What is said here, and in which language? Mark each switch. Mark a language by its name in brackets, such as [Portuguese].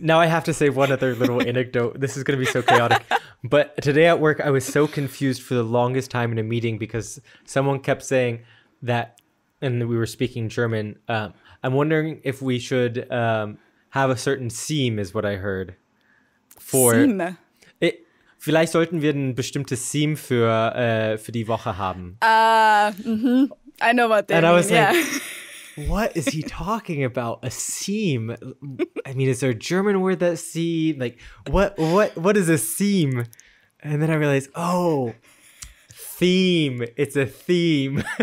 [English] Now I have to say one other little anecdote. This is going to be so chaotic. But today at work, I was so confused for the longest time in a meeting because someone kept saying that, and we were speaking German, I'm wondering if we should have a certain theme, is what I heard. Theme? [German] Vielleicht sollten wir ein bestimmtes Theme für die Woche haben. [English] I know what they mean. And I was like, what is he talking about? A theme? I mean, is there a German word that's theme? Like, what is a theme? And then I realized, oh, theme. It's a theme.